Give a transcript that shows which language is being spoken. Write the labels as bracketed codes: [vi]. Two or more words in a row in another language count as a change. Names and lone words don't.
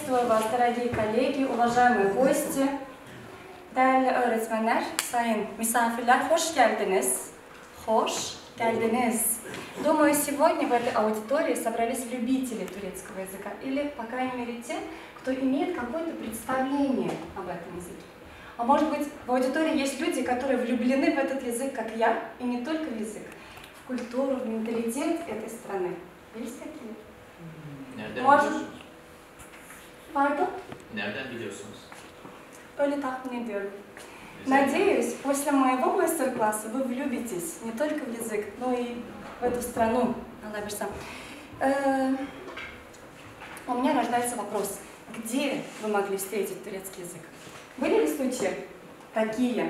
[ru] Приветствую вас, дорогие коллеги, уважаемые гости. [tr] Değerli öğretmenler, sayın misafirler, hoş geldiniz. Hoş geldiniz. [ru] Думаю, сегодня в этой аудитории собрались любители турецкого языка, или, по крайней мере, те, кто имеет какое-то представление об этом языке. А может быть, в аудитории есть люди, которые влюблены в этот язык, как я, и не только в язык, в культуру, в менталитет этой страны. Есть такие? Может... [tr] Pardon? Nereden biliyorsunuz? Öyle tahmin ediyorum. [ru] Надеюсь, после моего мастер-класса вы влюбитесь не только в язык, но и в эту страну. У меня рождается вопрос, где вы могли встретить турецкий язык? Были ли случаи такие?